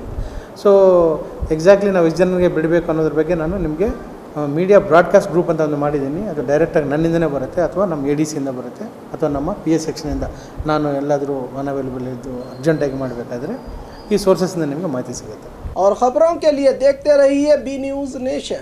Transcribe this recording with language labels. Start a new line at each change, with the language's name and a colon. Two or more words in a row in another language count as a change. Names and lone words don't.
English: so exactly
Kannada: ನಾವು ಎಷ್ಟು ಜನರಿಗೆ ಬಿಡಬೇಕು ಅನ್ನೋದ್ರ ಬಗ್ಗೆ ನಾನು ನಿಮಗೆ
English: media broadcast group
Kannada: ಅಂತ ಒಂದು ಮಾಡಿದ್ದೀನಿ. ಅದು ಡೈರೆಕ್ಟಾಗಿ ನನ್ನಿಂದನೇ ಬರುತ್ತೆ, ಅಥವಾ ನಮ್ಮ ADCಯಿಂದ ಬರುತ್ತೆ, ಅಥವಾ ನಮ್ಮ PS ಸೆಕ್ಷನಿಂದ ನಾನು ಎಲ್ಲಾದರೂ ಅನ್ಅವೈಲೇಬಲ್ ಇದ್ದು ಅರ್ಜೆಂಟಾಗಿ ಮಾಡಬೇಕಾದ್ರೆ ಈ ಸೋರ್ಸಸ್ಸಿಂದ ನಿಮಗೆ ಮಾಹಿತಿ ಸಿಗುತ್ತೆ.
Hindi: और खबरों के लिए देखते रहिए बी न्यूज नेशन।